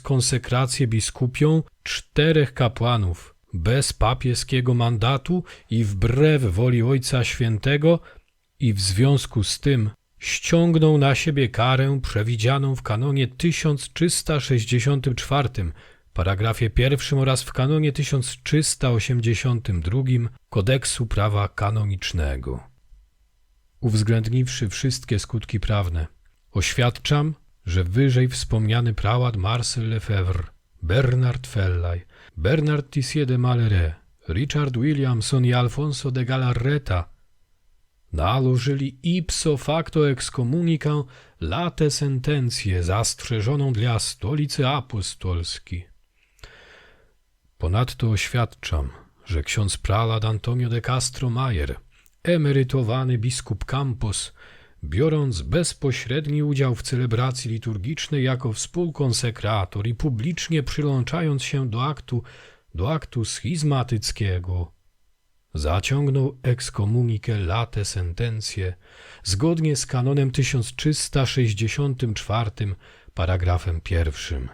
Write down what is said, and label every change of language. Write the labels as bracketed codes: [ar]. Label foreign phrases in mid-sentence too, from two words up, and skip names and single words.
[pl] konsekrację biskupią 4 kapłanów bez papieskiego mandatu i wbrew woli Ojca Świętego i w związku z tym ściągnął na siebie karę przewidzianą w kanonie 1364, paragrafie 1 oraz w kanonie 1382 Kodeksu Prawa Kanonicznego. Uwzględniwszy wszystkie skutki prawne, oświadczam, że wyżej wspomniany prałat Marcel Lefebvre Bernard Fellay, Bernard Tissier de Maleret, Richard Williamson i Alfonso de Galarreta nałożyli [la] ipso facto excommunicam late [pl] sentencję zastrzeżoną dla stolicy apostolskiej. Ponadto oświadczam, że ksiądz pralat Antonio de Castro Mayer, emerytowany biskup Campos, biorąc bezpośredni udział w celebracji liturgicznej jako współkonsekrator i publicznie przylączając się do aktu schizmatyckiego, zaciągnął [la] excommunique late [pl] sentencję zgodnie z kanonem 1364, paragrafem 1.